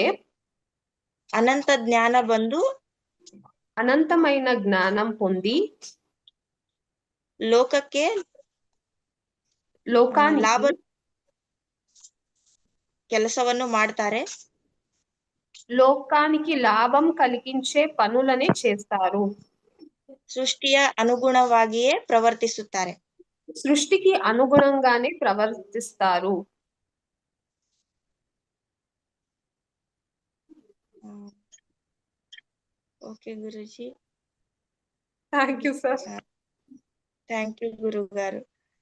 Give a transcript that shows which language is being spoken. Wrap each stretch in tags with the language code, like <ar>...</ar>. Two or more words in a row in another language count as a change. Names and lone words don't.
<kn>ಅನಂತ ಜ್ಞಾನ ಬಂದು,</kn> <te>అనంతమైన జ్ఞానం పొంది లోకానికి</te> <kn>ಕೆಲಸವನ್ನು ಮಾಡ್ತಾರೆ.</kn> <te>లోకానికి లాభం కలిగించే పనులనే చేస్తారు.</te> <kn>ಸೃಷ್ಟಿಯ ಅನುಗುಣವಾಗಿಯೇ ಪ್ರವರ್ತಿಸುತ್ತಾರೆ.</kn> <te>సృష్టికి అనుగుణంగానే ప్రవర్తిస్తారు. ఓకే గురుజీ.</te> <en>Thank you sir. thank you</en> <te>గురువు గారు.</te>